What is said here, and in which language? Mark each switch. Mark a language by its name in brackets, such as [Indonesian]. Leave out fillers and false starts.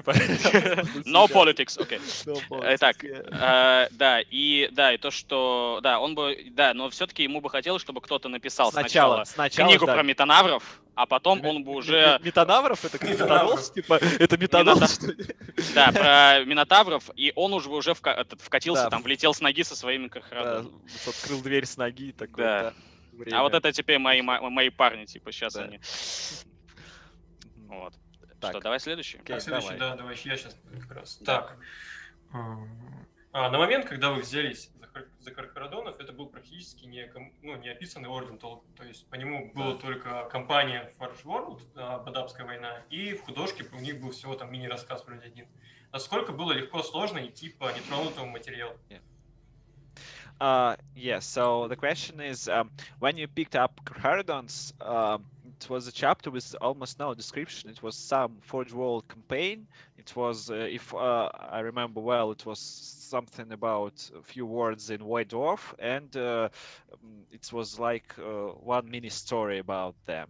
[English] No politics, [Russian] окей. [English] No politics, [Russian] Итак, [English] yeah. [Russian] и то, что, да, он бы, да, но все-таки ему бы хотелось, чтобы кто-то написал Сначала, книгу да. про метанавров, а потом он бы уже... Метанавров? Это как метанол? Типа, это метанол, что ли? Да, про минотавров, и он уже вкатился, Да. там, влетел с ноги со своими Да, Кархарадонами. открыл дверь с ноги, такой, Да. да. А вот это теперь мои парни, типа, сейчас Да. они... Вот. Так. Что, давай следующий? Окей, Следующий, давай. да, давай, я сейчас как раз. Да. Так. На момент, когда вы взялись за Кархарадонов, это был практически не описанный орден, то есть по нему была только кампания Forge World, Бадабская война, и в художке у них был всего там мини-рассказ вроде один. Насколько было легко, сложно идти по нетронутому материалу? [English] Yeah, so the question is, when you picked up Carcharodon's, it was a chapter with almost no description. It was some Forge World campaign. It was, if I remember well, it was something about a few words in White Dwarf, and it was like one mini story about them.